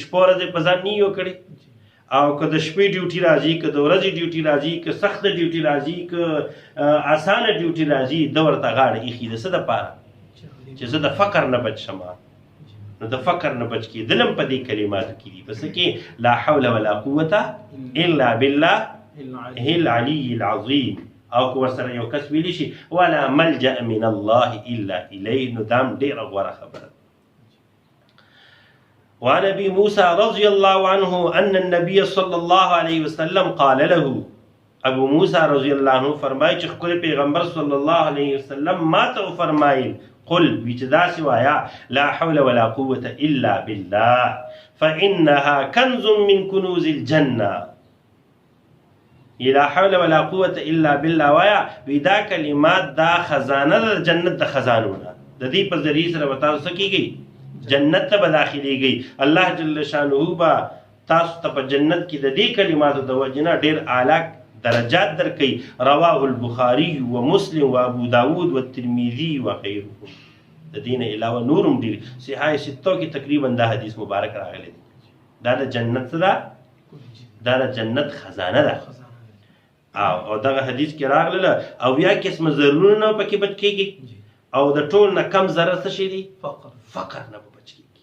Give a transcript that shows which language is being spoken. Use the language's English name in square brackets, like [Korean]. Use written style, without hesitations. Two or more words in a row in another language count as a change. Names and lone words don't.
[Pashto] شپه ورځې په ځان نیو کړي، او که د شپې ډیوټي راځي، که د ورځې ډیوټي راځي، که سخته ډیوټي راځي، که اسانه ډیوټي راځي، ده ورته غاړه ایښي. د څه دپاره؟ چې زه د فقر نه بچ شمه. نو د فقر نه بچ کېدل هم په دې کلماتو کې دي. په څه کې؟ [Arabic] لا حول ولا قوة الا بالله العلي العظیم. [Pashto] او که ورسره یو کس ویلی شي [Arabic] ولا ملجأ من الله الا الیه، [Pashto] نو دا هم ډېره غوره خبره. [Arabic] وعن ابي موسى رضي الله عنه ان النبي صلى الله عليه وسلم قال له: [Pashto] ابو موسى رضي الله عنه فرمایي چې ښکلی پیغمبر صلی الله علیه وسلم ما ته وفرمایل: [Arabic] قل [Pashto] وی چې داسې وایه [Arabic] لا حول ولا قوة الا بالله فانها کنز من کنوز الجنه لا حول ولا قوة الا بالله [Pashto] وایا وی دا کلمات دا خزانه د جنت د خزانو نه د دې په ذریعه سره به تاسو کیږي جنت ته به داخليږي الله جل شانه به تاسو ته په جنت کې د دې کلماتو د وجنه ډیر اعلی درجات درکې. [Arabic] رواه البخاري ومسلم وابو داود والترمذي وغيرهم. [Pashto] د دین علاوه نورم ډیر صحیح ستو کې تقریبا دا حدیث مبارک راغلی دی. دا د جنت دا د جنت خزانه ده او دغه حدیث کې راغله او بیا قسم ضرورونه پکې بچ کېږي او د ټول نه کم ضرر څه شي دي فقر نه بچ کېږي.